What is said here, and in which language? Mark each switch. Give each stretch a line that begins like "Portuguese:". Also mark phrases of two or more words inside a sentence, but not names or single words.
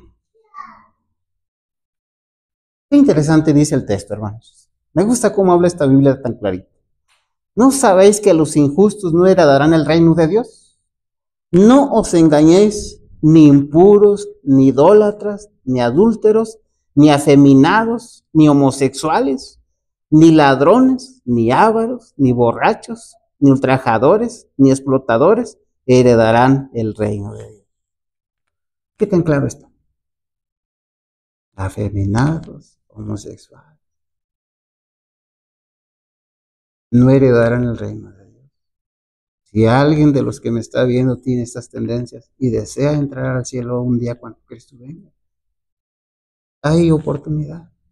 Spanish: Qué interesante dice el texto, hermanos. Me gusta cómo habla esta Biblia tan clarita. ¿No sabéis que los injustos no heredarán el reino de Dios? No os engañéis, ni impuros, ni idólatras, ni adúlteros, ni afeminados, ni homosexuales, ni ladrones, ni ávaros, ni borrachos, ni ultrajadores, ni explotadores heredarán el reino de Dios. ¿Qué tan claro está? Afeminados, homosexuales, no heredarán el reino de Dios. Si alguien de los que me está viendo tiene estas tendencias y desea entrar al cielo un día cuando Cristo venga, hay oportunidad.